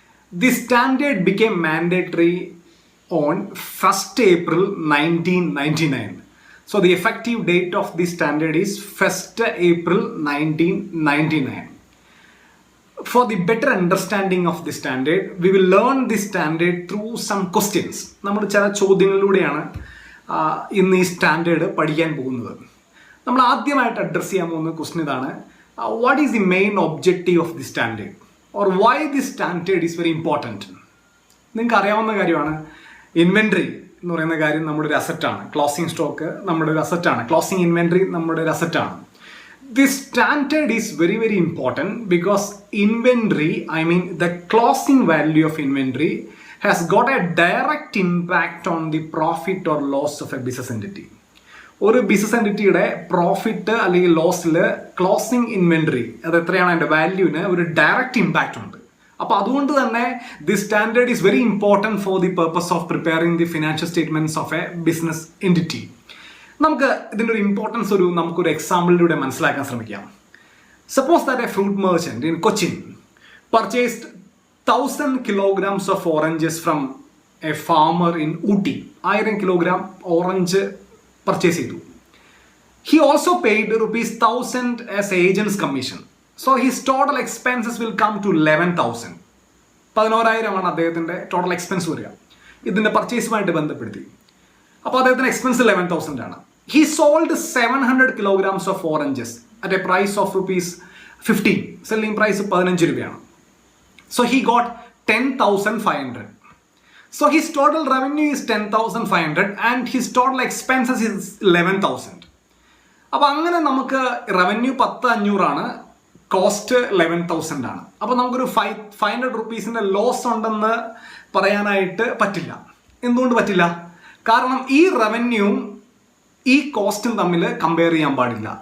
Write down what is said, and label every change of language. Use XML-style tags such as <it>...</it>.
<en>This standard became mandatory on 1st April 1999. So the effective date of this standard is 1st April 1999. For the better understanding of this standard, we will learn this standard through some questions.</en> <ml>നമ്മൾ ചില ചോദ്യങ്ങളിലൂടെയാണ് ഇന്ന് ഈ standard പഠിക്കാൻ പോകുന്നത്. നമ്മൾ ആദ്യമായിട്ട് address ചെയ്യാൻ പോകുന്ന ക്വസ്റ്റ്യൻ ഇതാണ്:</ml> <en>What is the main objective of the standard or why the standard is very important?</en> <ml>നിങ്ങൾക്ക് അറിയാവുന്ന കാര്യമാണ്, ഇൻവെൻട്രി എന്ന് പറയുന്ന കാര്യം നമ്മുടെ ഒരു അസറ്റാണ്. ക്ലോസിംഗ് സ്റ്റോക്ക് നമ്മുടെ ഒരു അസറ്റാണ്. ക്ലോസിംഗ് ഇൻവെൻട്രി നമ്മുടെ ഒരു അസറ്റാണ്.</ml> <en>This standard is very, very important because inventory, the closing value of inventory has got a direct impact on the profit or loss of a business entity.</en> <ml>ഒരു business എൻറ്റിറ്റിയുടെ profit അല്ലെങ്കിൽ ലോസിൽ closing inventory അത് എത്രയാണ് അതിൻ്റെ വാല്യൂവിന് ഒരു direct impact ഉണ്ട്. അപ്പോൾ അതുകൊണ്ട് തന്നെ</ml> <en>The standard is very important for the purpose of preparing the financial statements of a business entity.</en> <ml>നമുക്ക് ഇതിൻ്റെ ഒരു ഇമ്പോർട്ടൻസ് നമുക്കൊരു എക്സാമ്പിളിലൂടെ മനസ്സിലാക്കാൻ ശ്രമിക്കാം.</ml> <en>Suppose that a fruit merchant in Cochin purchased 1000 kilograms of oranges from a farmer in Ooty.</en> <ml>1000 kilogram orange purchase ചെയ്തു.</ml> <en>He also paid ₹1,000 as agent's commission. So his total expenses will come to 11,000.</en> <ml>11,000 അദ്ദേഹത്തിൻ്റെ total expense വരിക ഇതിൻ്റെ പർച്ചേസുമായിട്ട് ബന്ധപ്പെടുത്തി. അപ്പോൾ അദ്ദേഹത്തിന് expense 11,000 ആണ്.</ml> <en>He sold 700 kilograms of oranges at a price of ₹15.</en> <ml>Selling price 15 രൂപയാണ്.</ml> <en>So he got 10,500. So his total revenue is 10,500 and his total expenses is 11,000.</en> <ml>അപ്പോൾ അങ്ങനെ നമുക്ക് റവന്യൂ 10,500 ആണ്, കോസ്റ്റ് 11,000 ആണ്. അപ്പോൾ നമുക്കൊരു 500 rupees ലോസ് ഉണ്ടെന്ന് പറയാനായിട്ട് പറ്റില്ല. എന്തുകൊണ്ട് പറ്റില്ല? കാരണം ഈ റവന്യൂവും ഈ കോസ്റ്റും തമ്മിൽ കമ്പയർ ചെയ്യാൻ പാടില്ല.</ml>